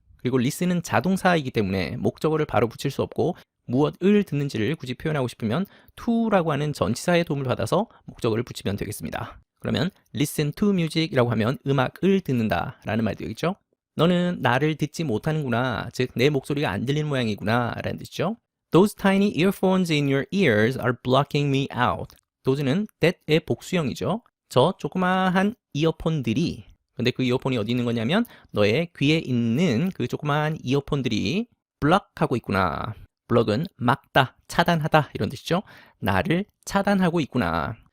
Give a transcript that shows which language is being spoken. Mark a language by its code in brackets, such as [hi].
[ko] 그리고 listen은 자동사이기 때문에 목적어를 바로 붙일 수 없고 무엇을 듣는지를 굳이 표현하고 싶으면 to라고 하는 전치사의 도움을 받아서 목적어를 붙이면 되겠습니다. 그러면 [en] listen to music [ko] 이라고 하면 음악을 듣는다라는 말이 되겠죠. 너는 나를 듣지 못하는구나. 즉 내 목소리가 안 들리는 모양이구나 라는 뜻이죠. [en] Those tiny earphones in your ears are blocking me out. [ko] those는 that의 복수형이죠. 저 조그마한 이어폰들이, 근데 그 이어폰이 어디 있는 거냐면 너의 귀에 있는 그 조그마한 이어폰들이 block하고 있구나. block은 막다, 차단하다 이런 뜻이죠. 나를 차단하고 있구나.